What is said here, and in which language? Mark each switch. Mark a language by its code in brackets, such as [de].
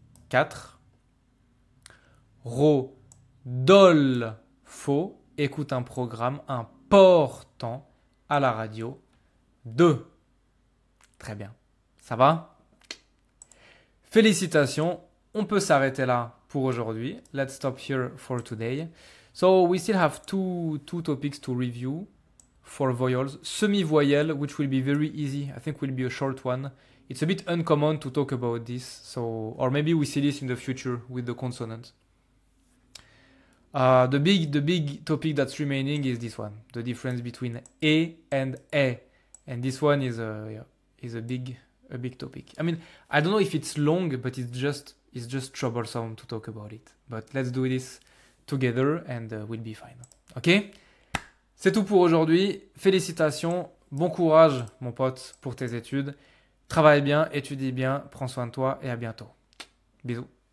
[fr] 4. Rodolfo écoute un programme important à la radio. 2. Très bien. Ça va? Félicitations. On peut s'arrêter là pour aujourd'hui. [en] Let's stop here for today. So we still have two topics to review for vowels. Semi-voyel, which will be very easy. I think will be a short one. It's a bit uncommon to talk about this. So, or maybe we see this in the future with the consonant. The big topic that's remaining is this one. The difference between E and E. And this one is a big topic. I mean, I don't know if it's long, but it's just troublesome to talk about it. But let's do this together and we'll be fine. Ok? [fr] C'est tout pour aujourd'hui. Félicitations. Bon courage, mon pote, pour tes études. Travaille bien, étudie bien, prends soin de toi et à bientôt. Bisous.